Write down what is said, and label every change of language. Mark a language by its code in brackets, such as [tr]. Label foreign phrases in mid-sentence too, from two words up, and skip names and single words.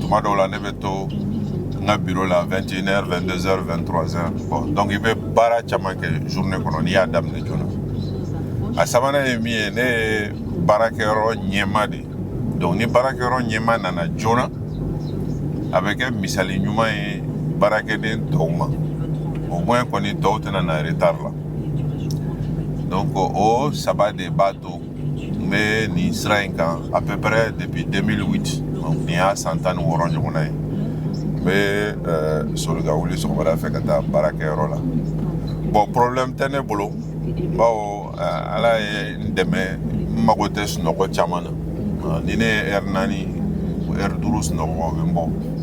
[bm] Tuma dɔw la ne bɛ to n ka bureau la 21h 22h 23h [fr] bon donc [bm] i bɛ baara caman kɛ journée kɔnɔ n'i y'a daminɛ joona. A sabanan ye min ye ne ye baarakɛyɔrɔ ɲɛmaa de ye donc ni baarakɛyɔrɔ ɲɛmaa nana joona a bɛ kɛ misali ɲuman ye baarakɛden tɔw ma. [fr] Au moins [bm] kɔni tɔw tɛna na retard la. Donc o saba de b'a to n bɛ nin sira in kan [fr] à peu près depuis 2008 [bm] donc nin y'a san 16 ɲɔgɔnna ye. N bɛ soli ka wuli sɔgɔmada fɛ ka taa baarakɛyɔrɔ la. [fr] Bon problème [bm] tɛ ne bolo bawo ala ye n dɛmɛ n mago tɛ sunɔgɔ caman na. Ni ne ye heure 4 heure 5 sunɔgɔ o bɛ n bɔ.